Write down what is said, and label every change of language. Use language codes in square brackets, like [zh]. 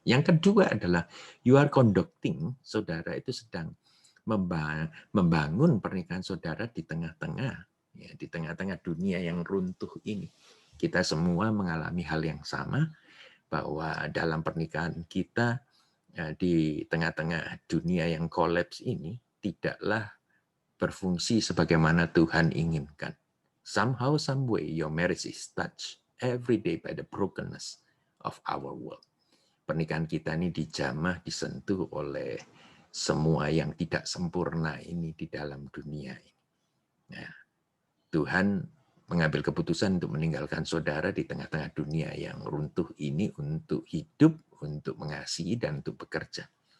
[id] Yang kedua adalah [en] you are conducting, [id] saudara itu sedang membangun pernikahan saudara di tengah-tengah, ya, di tengah-tengah dunia yang runtuh ini. Kita semua mengalami hal yang sama, bahwa dalam pernikahan kita di tengah-tengah dunia yang kolaps ini tidaklah berfungsi sebagaimana Tuhan inginkan. [en] Somehow, some way, your marriage is touched every day by the brokenness of our world. [id] Pernikahan kita ini dijamah, disentuh oleh semua yang tidak sempurna ini di dalam dunia ini. Nah, Tuhan mengambil keputusan untuk meninggalkan saudara di tengah-tengah dunia yang runtuh ini untuk hidup, untuk mengasihi, dan untuk bekerja.